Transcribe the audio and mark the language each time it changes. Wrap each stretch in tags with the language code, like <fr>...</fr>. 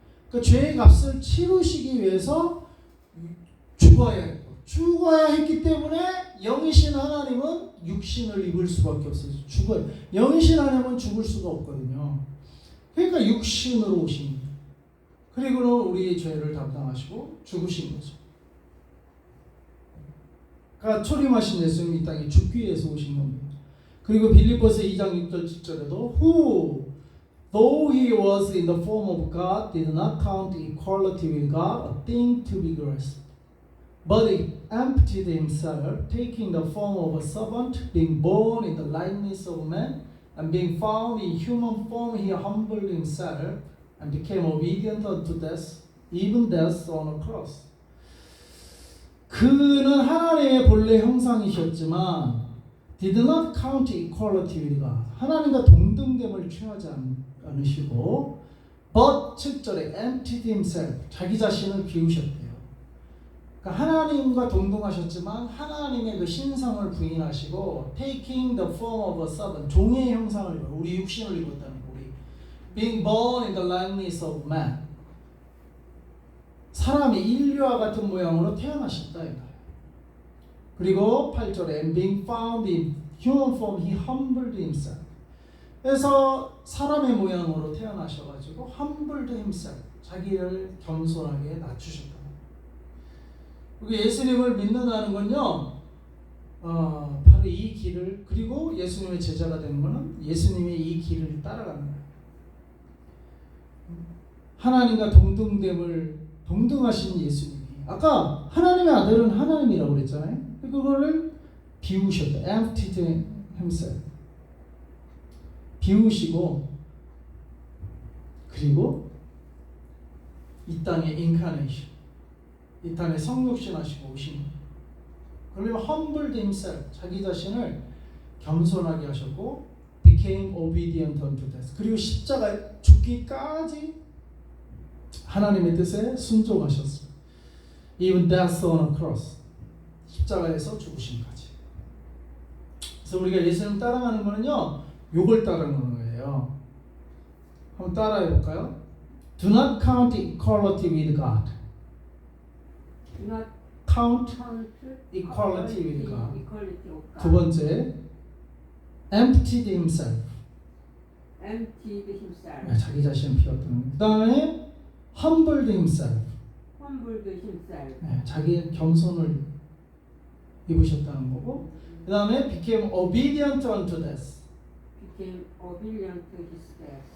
<ko>그 죄의 값을 치르시기 위해서 죽어야 했기 때문에 영이신 하나님은 육신을 입을 수밖에 없어요. 영이신 하나님은 죽을 수가 없거든요. 그러니까 육신으로 오신 거예요. 그리고는 우리의 죄를 담당하시고 죽으신 거죠. 그러니까 초림하신 예수님이 이 땅에 죽기 위해서 오신 겁니다. 그리고 빌립보서 2장 6절 7절에도</ko> <en>Who though he was in the form of God did not count equality with God a thing to be grasped, but he emptied himself, taking the form of a servant, being born in the likeness of man, and being found in human form, he humbled himself and became obedient unto death, even death on a cross.</en> <ko>그는 하나님의 본래 형상이셨지만</ko> <en>did not count equality with God.</en> <ko>하나님과 동등됨을 취하지 않으시고 but 7절에</ko> <en>emptied himself.</en> <ko>자기 자신을 비우셨대요. 그러니까 하나님과 동등하셨지만 하나님의 그 신성을 부인하시고</ko> <en>taking the form of a servant.</en> <ko>종의 형상을 입어. 우리 육신을 입었다는 거. 우리</ko> <en>being born in the likeness of man.</en> <ko>사람이 인류와 같은 모양으로 태어나셨다. 그리고 8절에</ko> <en>and being found in human form, he humbled himself.</en> <ko>그래서 사람의 모양으로 태어나셔가지고</ko> <en>humbled himself,</en> <ko>자기를 겸손하게 낮추셨다. 예수님을 믿는다는 건요, 바로 이 길을, 그리고 예수님의 제자가 되는 것은 예수님의 이 길을 따라가는 거예요. 하나님과 동등하신 예수님이, 아까 하나님의 아들은 하나님이라고 그랬잖아요. 그거를 비우셨다.</ko> <en>emptied himself.</en> <ko>비우시고, 그리고 이 땅에 incarnation, 이 땅에 성육신하시고 오신 거예요. 그러면</ko> <en>humbled himself,</en> <ko>자기 자신을 겸손하게 하셨고</ko> <en>became obedient unto death.</en> <ko>그리고 십자가 죽기까지 하나님의 뜻에 순종하셨습니다.</ko> <en>Even death on a cross.</en> <ko>십자가에서 죽으심까지. 그래서 우리가 예수님 따라가는 거는요, 요걸 따라가는 거예요. 한번 따라해 볼까요?</ko> <en>Do not count equality with God. Do not Count count equality with God. equality of God.</en> <ko>두 번째,</ko> <en>emptied himself. Emptied himself.</en> <ko>자기 자신을 비웠다는. 그 다음에</ko> <en>humbled himself. Humbled himself.</en> <ko>자기의 겸손을 입으셨다는 거고. 그 다음에</ko> <en>became obedient unto death. Became obedient to his death.</en>